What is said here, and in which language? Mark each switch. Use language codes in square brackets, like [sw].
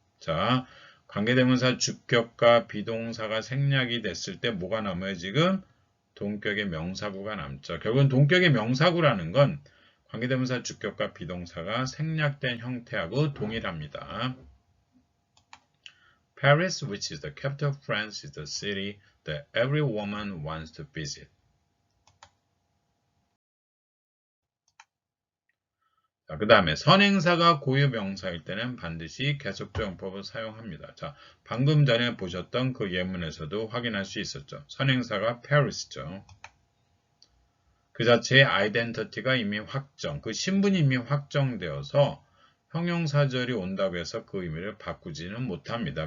[ko] 자, 관계대명사 주격과 비동사가 생략이 됐을 때 뭐가 남아요? 지금 동격의 명사구가 남죠. 결국은 동격의 명사구라는 건 관계대명사 주격과 비동사가 생략된 형태하고 동일합니다. [en] Paris, which is the capital of France, is the city that every woman wants to visit. [ko] 자, 그 다음에 선행사가 고유명사일 때는 반드시 계속적 용법을 사용합니다. 자, 방금 전에 보셨던 그 예문에서도 확인할 수 있었죠. 선행사가 Paris죠. 그 자체의 아이덴티티가 이미 확정, 그 신분이 이미 확정되어서 형용사절이 온다고 해서 그 의미를 바꾸지는 못합니다.